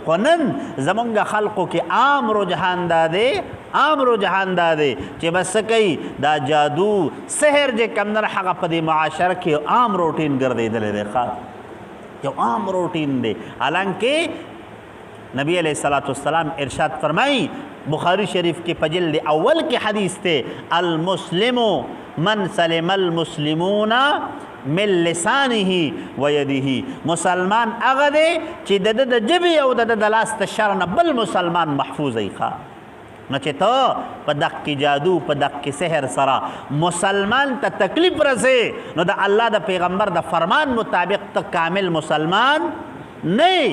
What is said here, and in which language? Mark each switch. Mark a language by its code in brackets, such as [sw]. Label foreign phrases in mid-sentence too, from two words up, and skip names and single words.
[ps] خو نن زمونږ خلقو کې عام رجحان دا دی، عام رجحان دا دی چې بس کوي دا جادو سحر چې کم نه هغه په دې معاشره کې عام روټین ګرځېدلی دی، یو عام روټین دی. [ur] حالانکه نبی [ar] علیہ الصلوۃ والسلام [ur] ارشاد فرمائی بخاری شریف کی پجلد اول کی حدیث تے [ar] المسلم من سلم المسلمون من لسانه و یده، [ps] مسلمان هغه دی چې د د ژبې او د د لاس د شر نه بل مسلمان محفوظ ای. نو چې ته په دقې جادو په دقې سحر سره مسلمان ته تکلیف رسې نو د الله د پیغمبر د فرمان مطابق ته کامل مسلمان نه.